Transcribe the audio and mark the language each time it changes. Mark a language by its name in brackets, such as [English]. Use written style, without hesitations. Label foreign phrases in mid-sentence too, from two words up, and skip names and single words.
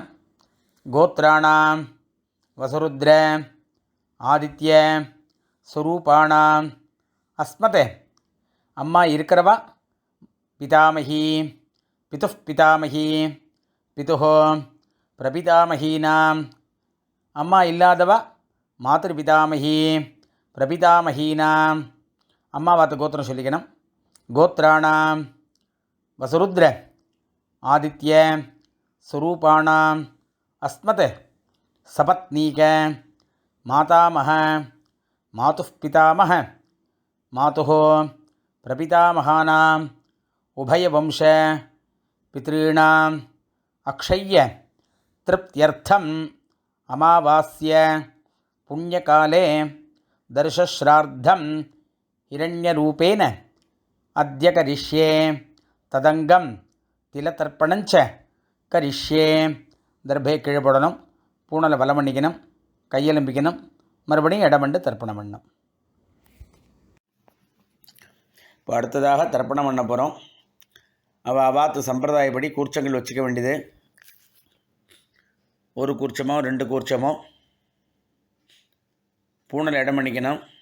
[Sanskrit] गोत्राणाम् वसुरुद्र आदित्य स्वरूपाणाम् अस्मत् [Tamil] அம்மா இருக்கிறவா [Sanskrit] पितामहि पितुः पितामहि पितुः प्रपितामहीनाम्. [Tamil] அம்மா இல்லாதவா [Sanskrit] मातृपितामही प्रपितामहीनाम्. [Tamil] அம்மாவாத்து கோத்திரம் சொல்லிக்கணும். [Sanskrit] गोत्राणाम् वसुरुद्र आदित्य स्वरूपाणाम् अस्मत् सपत्नीक मातामह मातुः पितामह मातुः प्रपितामहानाम् उभयवंश पितॄणाम् अक्षय्य तृप्त्यर्थम् अमावास्य पुण्यकाले दर्शश्राद्धं हिरण्यरूपेण अद्य करिष्ये तदंगं तिलतर्पणञ्च करिष्ये. [Tamil] தர்பே கீழே போடணும், பூனலை வலம் பண்ணிக்கணும், கையெலும்பிக்கணும், மறுபடியும் இடமண்டு தர்ப்பணம் பண்ணணும். இப்போ அடுத்ததாக தர்ப்பணம் பண்ண போகிறோம். அவாத்து சம்பிரதாயப்படி கூர்ச்சங்கள் வச்சுக்க வேண்டியது. ஒரு கூர்ச்சமோ 2 கூர்ச்சமோ பூனலை இடம் பண்ணிக்கணும்.